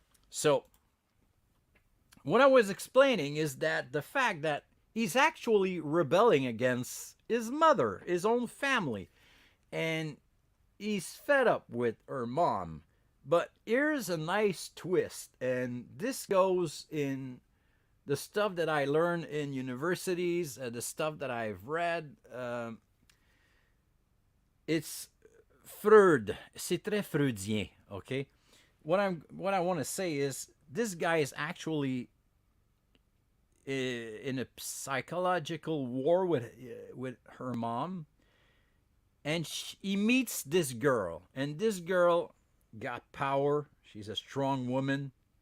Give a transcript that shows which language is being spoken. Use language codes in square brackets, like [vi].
[en] So what I was explaining is that the fact that he's actually rebelling against his mother, his own family, and he's fed up with her mom. But here's a nice twist, and this goes in the stuff that I learned in universities, the stuff that I've read. It's Freud. [fr] C'est très freudien, okay? [en] What I want to say is this guy is actually in a psychological war with her mom, and he meets this girl, and this girl got power. She's a strong woman.